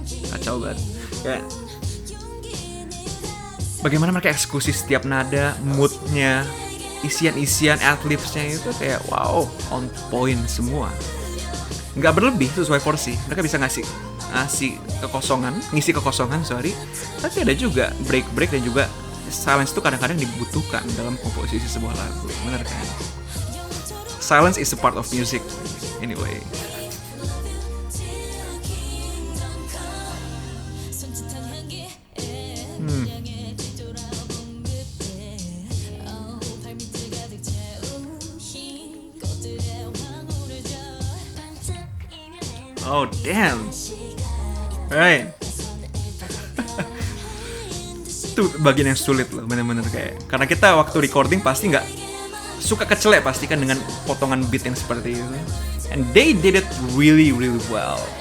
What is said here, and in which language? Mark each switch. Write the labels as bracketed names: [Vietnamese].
[Indonesian] Kacau banget. Kayak bagaimana mereka eksekusi setiap nada, moodnya, isian-isian adlibsnya itu kayak wow, [English] on point [Indonesian] semua. Nggak berlebih, sesuai porsi. Mereka bisa ngisi kekosongan, tapi ada juga break dan juga silence itu kadang-kadang dibutuhkan dalam komposisi sebuah lagu. Bener kan? [English] Silence is a part of music anyway. Oh damn, right? [Indonesian] Itu bagian yang sulit loh, bener-bener kayak. Karena kita waktu recording pasti nggak suka kecelek pasti kan dengan potongan beat yang seperti itu. [English] And they did it really well.